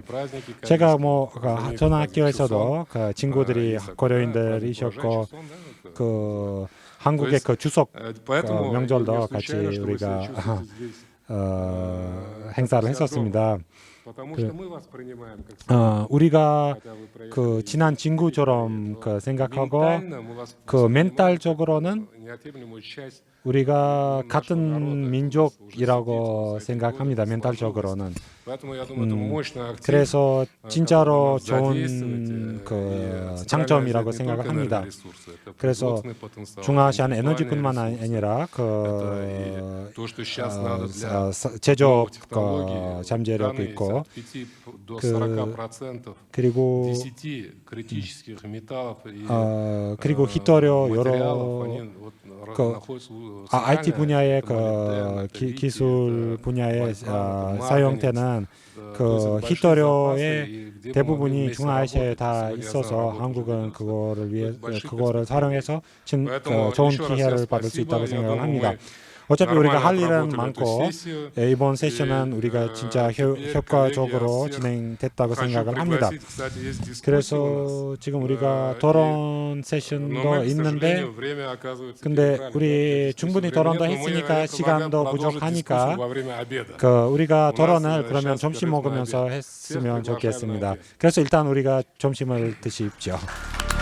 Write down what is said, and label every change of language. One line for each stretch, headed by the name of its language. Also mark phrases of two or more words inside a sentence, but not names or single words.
Korean: 제가 뭐 전학교에서도 그 친구들이 고려인들이셨고 그 한국의 그 추석 명절도 같이 우리가 행사를 했었습니다. 우리가 그 친한 친구처럼 그 생각하고 그 멘탈적으로는 우리가 같은 민족이라고 생각합니다. 멘탈적으로는
Russian: Поэтому я думаю, это мощный актив.
Korean: 그래서 진짜로
Russian: который надо
Korean: 좋은
Russian: задействовать,
Korean: 그
Russian: и
Korean: 장점이라고
Russian: центральная Азия не
Korean: 생각을
Russian: только
Korean: 합니다.
Russian: энергоресурсы, это
Korean: 그래서
Russian: производственный потенциал,
Korean: 중앙아시아는
Russian: интеллектуальные
Korean: 에너지뿐만
Russian: ресурсы.
Korean: 아니라 그
Russian: Это и то, что сейчас надо для
Korean: 제조업
Russian: новых технологий,
Korean: 잠재력도
Russian: данные
Korean: 있고
Russian: от 5 до
Korean: 그 40% 그리고
Russian: 10 критических металлов и
Korean: 그리고 히토류
Russian: материалов,
Korean: 여러
Russian: они вот
Korean: 그
Russian: находятся в
Korean: IT
Russian: центральной
Korean: 분야의
Russian: Азии.
Korean: 그
Russian: Это литий,
Korean: 기술
Russian: это
Korean: 분야에
Russian: вольфрам, это
Korean: 사용되는
Russian: марганец.
Korean: 그
Russian: То есть большие
Korean: 히토류의
Russian: запасы, и где бы мы
Korean: 대부분이
Russian: вместе
Korean: 중앙아시아에
Russian: работать,
Korean: 다
Russian: сегодня
Korean: 있어서
Russian: заработать
Korean: 한국은
Russian: уже
Korean: 그거를 위해
Russian: большие
Korean: 그거를
Russian: перспективы.
Korean: 활용해서
Russian: Поэтому
Korean: 좋은
Russian: еще раз
Korean: 기회를
Russian: всем
Korean: 받을 수
Russian: спасибо.
Korean: 있다고
Russian: Я
Korean: 생각을
Russian: думаю,
Korean: 합니다.
Russian: мы
Korean: 어차피 우리가
Russian: нормально
Korean: 할 일은
Russian: отработали эту
Korean: 많고
Russian: сессию.
Korean: 이번
Russian: И,
Korean: 세션은 우리가 진짜
Russian: теперь
Korean: 효과적으로
Russian: коллеги,
Korean: 진행됐다고
Russian: хочу
Korean: 생각을 합니다.
Russian: пригласить, кстати, есть дискуссии у нас.
Korean: 그래서 지금 우리가
Russian: И-
Korean: 토론
Russian: Но
Korean: 세션도
Russian: мы, к
Korean: 있는데
Russian: сожалению, время оказывается
Korean: 근데
Russian: перебрали,
Korean: 우리
Russian: да,
Korean: 충분히
Russian: дискуссию
Korean: 토론도
Russian: времени нет, но мы,
Korean: 했으니까
Russian: я предлагаю
Korean: 시간도
Russian: продолжить
Korean: 부족하니까
Russian: дискуссию во время обеда.
Korean: 그 우리가
Russian: У нас,
Korean: 토론을 그러면
Russian: сейчас
Korean: 점심
Russian: перерыв на
Korean: 먹으면서
Russian: обед.
Korean: 했으면
Russian: Всех приглашаем на
Korean: 좋겠습니다.
Russian: обед.
Korean: 그래서 일단 우리가 점심을 드십시오.